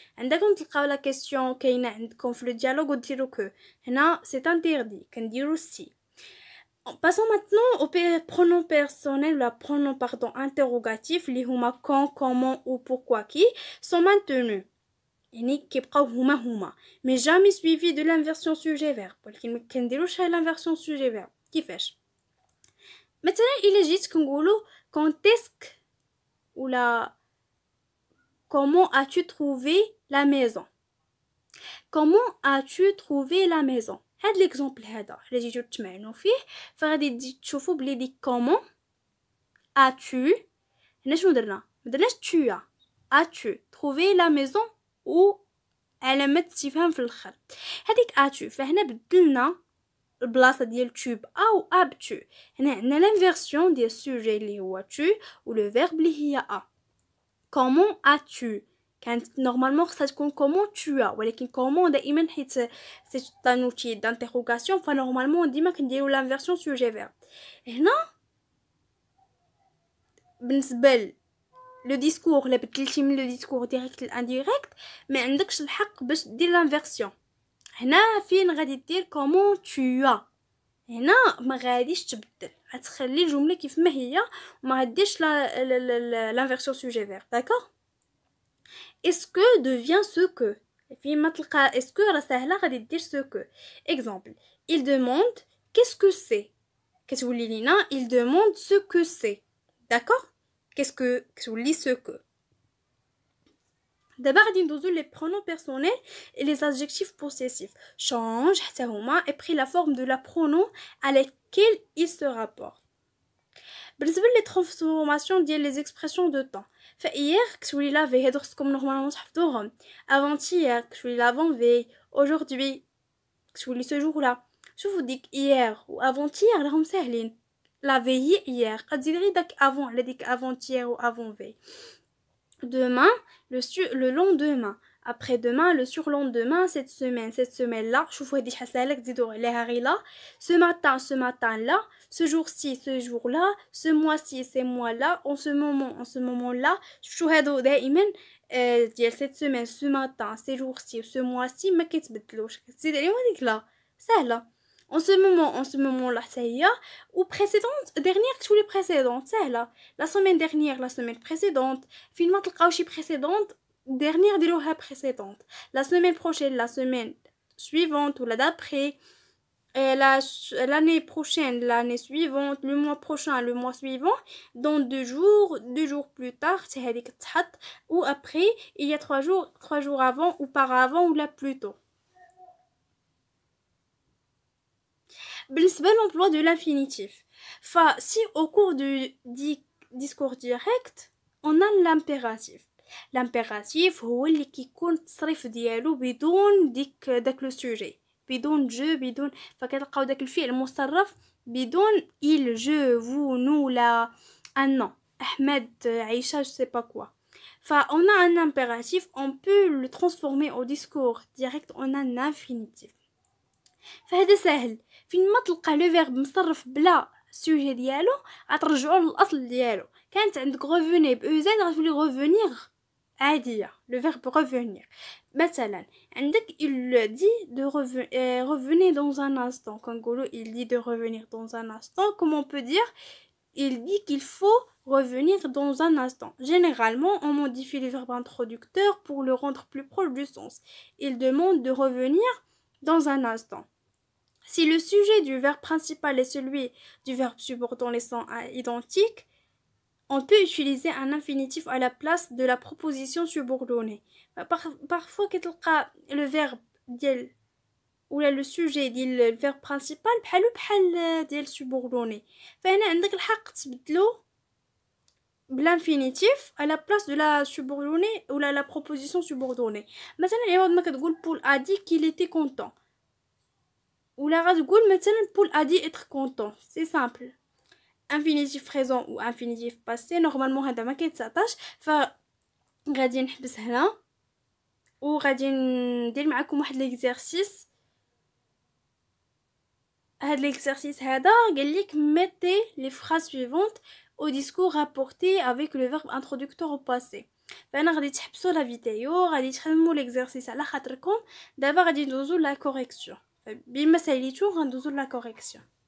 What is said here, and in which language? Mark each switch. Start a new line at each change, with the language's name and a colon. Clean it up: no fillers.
Arabic: عندكم تلقاو لا كيسيون كاينه عندكم في لو ديالوغ وديروا كو، هنا
French: c'est interdit
Arabic: كنديروا si.
French: Passons maintenant au pronom personnel ou la pronom interrogatif
Arabic: اللي هما
French: quand, comment ou pourquoi qui sont maintenus.
Arabic: يعني كيبقاو هما
French: mais jamais suivi de l'inversion sujet verbe.
Arabic: ولكن ما كنديروش
French: l'inversion sujet verbe.
Arabic: كيفاش؟ مثلا إلا جيت كنقولو
French: quand est-ce que ou la comment as-tu trouvé la maison. Comment as-tu trouvé la maison.
Arabic: هاد ليكزامبل هذا الا جيتو تمعنوا فيه فغادي تشوفوا بلي ديك كومون as-tu هنا شنو درنا، مدرناش tu
French: as-tu trouvé la maison
Arabic: و علامه استفهام في الاخر. هذيك as-tu فهنا بدلنا البلاصه ديال tu او as-tu. هنا عندنا لانفيرسيون ديال السوجي اللي هو tu و لو فيرب اللي هي a. comment as-tu كانت نورمالمون خصها تكون
French: comment tu as،
Arabic: ولكن comment دائما حيت سي ان اوتي دانتيروغاسيون فنورمالمون ديما كنديروا لانفيرسيون سوجي فيرب. هنا بالنسبه لو ديسكور لا بدلتي من لو ديسكور ديريكت لانديريكت ما عندكش الحق باش دير لانفيرسيون. هنا فين غادي دير
French: comment tu as،
Arabic: هنا ما غاديش تبدل، غتخلي الجمله كيف ما هي وما غاديش لانفيرسيون سوجي فيرب.
French: داكوغ. est-ce que devient ce que فيما تلقى est-ce que
Arabic: راه سهله غادي دير
French: ce que. exemple il demande qu'est-ce que c'est
Arabic: كتولي لينا
French: il demande ce que c'est. d'accord. qu'est-ce que كتولي ce que.
Arabic: دابا غادي ندوزو
French: les pronoms personnels et les adjectifs possessifs change حتى هما et pris la forme de la pronom à laquelle ils se rapportent.
Arabic: بالنسبه لي ترانسفورماسيون ديال لي اكسبرسيون دو طون فايير كتولي لا في هادو خصكم نورمالمون تحفظوهم. افونتيير كتولي لافون في. aujourd'hui كتولي سو جور لا. شوفوا ديك ايير و افونتيير راهم ساهلين. لا في هي ايير غتزيد غير داك افون على ديك افونتيير و افون في.
French: demain le lendemain après-demain, le surlendemain, cette semaine-là,
Arabic: شوفوا هذه شحال ساهله تزيدوا عليها غير لا.
French: ce matin-là, ce jour-ci, ce jour-là, ce mois-ci, ce mois-là, en ce moment-là.
Arabic: شفتوا هادو دائما ديال
French: cette semaine, ce matin, ces jours-ci, ce mois-ci
Arabic: ما كيتبدلوش. كتزيد عليهم هذيك لا سهله.
French: en ce moment-là
Arabic: حتى هي
French: ou précédente dernière كتولي précédente سهله. la semaine dernière, la semaine précédente.
Arabic: فين ما تلقاو شي précédente dernière ديروها précédente.
French: la semaine prochaine, la semaine suivante ou la d'après. L'année prochaine, l'année suivante, le mois prochain, le mois suivant, dans 2 jours plus tard, c'est
Arabic: هذيك تحط,
French: ou après, il y a 3 jours avant, auparavant, ou là plus tôt. بالنسبة l'emploi de l'infinitif. Si au cours du discours direct, on a l'impératif.
Arabic: l'impératif هو اللي كيكون التصريف ديالو بدون داك لو سوجي, بدون جو, بدون فكتلقاو داك الفعل مصرف بدون il, je, vous, nous, la, un nom, Ahmed, Aïcha,
French: je sais pas quoi. On a un impératif, on peut le transformer au discours direct en un infinitif.
Arabic: فهذا سهل. فين ما تلقى لو فيرب مصرف بلا سوجي ديالو غترجعوا للاصل ديالو. كانت عندك revenir بأوزاد غتولي revenir عاديه, le verbe revenir.
French: مثلا عندك il dit de revenir dans un instant. كنقولوا il dit de revenir dans un instant, comme on peut dire il dit qu'il faut revenir dans un instant. Généralement, on modifie le verbe introducteur pour le rendre plus proche du sens. Il demande de revenir dans un instant. Si le sujet du verbe principal et celui du verbe subordonné sont identiques, on peut utiliser un infinitif à la place de la proposition subordonnée. Parfois, le verbe ديال ou le sujet ديال le verbe principal بحال ديال subordonné.
Arabic: فهنا عندك الحق تبدلو
French: بالinfinitif à la place de la subordonnée ou la proposition subordonnée.
Arabic: مثلا عوض ما كتقول
French: Paul a dit qu'il était content. ou la
Arabic: غتقول مثلا
French: Paul a dit être content. C'est simple. infinitif présent ou infinitif passé normalement
Arabic: هذا ما كيتساطاش. غادي نحبس هنا وغادي ندير معكم واحد ليكزارسيس.
French: هاد l'exercice هذا
Arabic: قال لك
French: mettez les phrases suivantes au discours rapporté avec le verbe introducteur au passé.
Arabic: فانا غادي تحبسوا لا فيديو, غادي تخدموا l'exercice على خاطركم. دابا غادي ندوزو لا كوريكسيون. بما ساليتو غندوزو لا كوريكسيون.